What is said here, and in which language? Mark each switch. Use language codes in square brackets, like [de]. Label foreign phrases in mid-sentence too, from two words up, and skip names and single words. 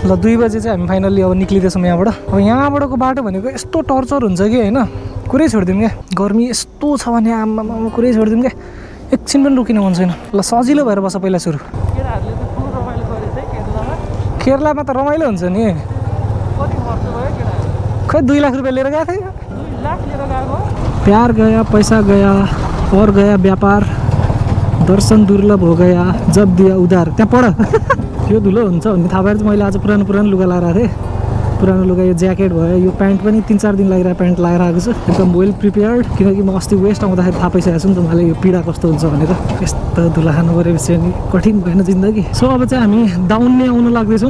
[ne] ल 2 बजे चाहिँ हामी फाइनल्ली अब निक्लिँदैछौँ यहाँबाट। अब यहाँबाटको बाटो भनेको यस्तो टर्चर हुन्छ कि होइन, कुरै छोडिदिउँ क्या। गर्मी यस्तो छ भने आमामा कुरै छोडिदिउँ क्या, एकछिन पनि रोकिन मन छैन। ल सजिलो भएर बस पहिला सुरु। केटाहरूले त ठुलो रमाइलो गरेछ है केरलामा। केरलामा त रमाइलो हुन्छ नि। कति खर्च भयो केटाहरू? खै 2 लाख रुपियाँ लिएर गएको थिएँ। 2 लाख लिएर गएको? [hi] प्यार गया, पैसा गया, और गया व्यापार, दर्शन दुर्लभ हो गया, जब दिया उधार। [ne] त्यहाँ पढ यो धुलो हुन्छ भन्ने थाहा पाएर चाहिँ मैले आज पुरानो लुगा लगाएर आएको थिएँ। पुरानो लुगा, यो ज्याकेट भयो, यो प्यान्ट पनि 3-4 दिन लागिरहेको प्यान्ट लगाएर आएको छु, एकदम [en] well prepared. [ne] किनकि म अस्ति वेस्ट आउँदाखेरि थाहा पाइसकेको छु नि त मलाई यो पीडा कस्तो हुन्छ भनेर। यस्तो धुला खानु परेपछि अनि कठिन भएन जिन्दगी। सो अब चाहिँ हामी डाउन नै आउन लाग्दैछौँ।